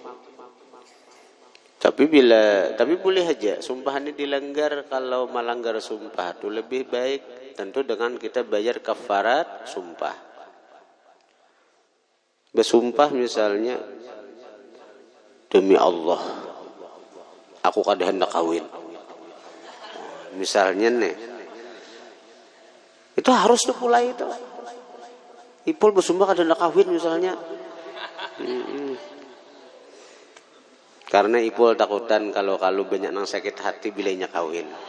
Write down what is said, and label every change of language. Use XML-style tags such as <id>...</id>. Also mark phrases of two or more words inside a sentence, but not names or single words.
<id>Tapi boleh aja sumpah ini dilanggar. Kalau melanggar sumpah itu lebih baik tentu dengan kita bayar kafarat sumpah.</id> <bjn>Bersumpah misalnya demi Allah aku kada hendak kawin.</bjn> <id>Misalnya nih itu harus tuh mulai itu.</id> <bjn>Ipul bersumpah kada hendak kawin misalnya. Karena Ipul takutan kalau banyak nang sakit hati bilanya kawin.</bjn>